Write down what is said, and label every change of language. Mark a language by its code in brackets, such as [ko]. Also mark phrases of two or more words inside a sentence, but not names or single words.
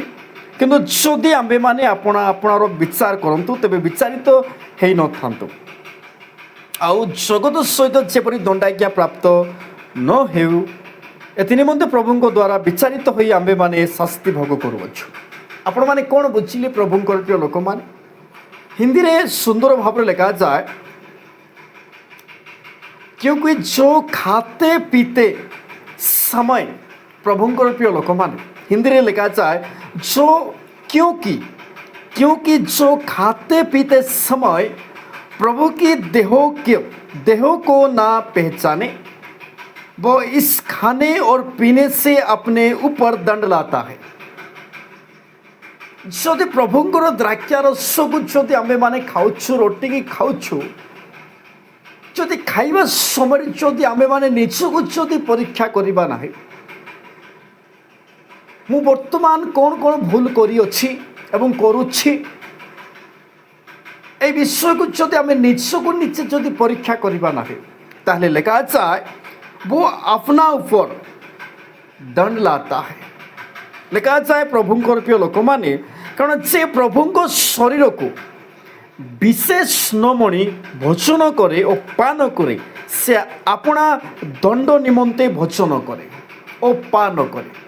[or] କିନ୍ତୁ ଯଦି ଆମ୍ଭେମାନେ ଆପଣାର ବିଚାର କରନ୍ତୁ, ତେବେ ବିଚାରିତ ହେଇନଥାନ୍ତୁ, ଆଉ ଜଗତ ସହିତ ଯେପରି ଦଣ୍ଡାଜ୍ଞା ପ୍ରାପ୍ତ ନ ହେଉ, ଏଥି ନିମନ୍ତେ ପ୍ରଭୁଙ୍କ ଦ୍ୱାରା ବିଚାରିତ ହୋଇ ଆମ୍ଭେମାନେ ଶାସ୍ତି ଭୋଗ କରୁଅଛୁ। ଆପଣମାନେ କ'ଣ ବୁଝିଲେ ପ୍ରଭୁଙ୍କର ପ୍ରିୟ ଲୋକମାନେ? ହିନ୍ଦୀରେ ସୁନ୍ଦର ଭାବରେ ଲେଖାଯାଏ, [hi] क्योंकि जो खाते पीते समय, [or] प्रभुଙ୍କର ପ୍ରିୟ ଲୋକମାନେ, ହିନ୍ଦୀରେ ଲେଖାଯାଏ, [hi] जो क्योंकि जो खाते पीते समय प्रभु की देह को ना पहचाने, वो इस खाने और पीने से अपने ऊपर दंड लाता है। [or] ଯଦି ପ୍ରଭୁଙ୍କର ଦ୍ରାକ୍ଷାରସକୁ ଯଦି ଆମ୍ଭେମାନେ ଖାଉଛୁ, ରୋଟିକି ଖାଉଛୁ, ଯଦି ଖାଇବା ସମୟରେ ଯଦି ଆମ୍ଭେମାନେ ନିଜକୁ ଯଦି ପରୀକ୍ଷା କରିବା ନାହିଁ, ମୁଁ ବର୍ତ୍ତମାନ କ'ଣ ଭୁଲ କରିଅଛି ଏବଂ କରୁଛି, এই ବିଷୟକୁ ଯଦି ଆମେ ନିଜକୁ ନିଜେ ଯଦି ପରୀକ୍ଷା କରିବା ନାହିଁ, ତାହେଲେ ଲେଖାଯାଏ, [hi] वो अपना ऊपर दंड लाता है। [or] ଲେଖାଯାଏ, ପ୍ରଭୁଙ୍କର ପ୍ରିୟ ଲୋକମାନେ, କାରଣ ସେ ପ୍ରଭୁଙ୍କ ଶରୀରକୁ ବିଶେଷ ନମଣି ଭୋଜନ କରେ ଓ ପାନ କରେ, ସେ ଆପଣା ଦଣ୍ଡ ନିମନ୍ତେ ଭୋଜନ କରେ ଓ ପାନ କରେ।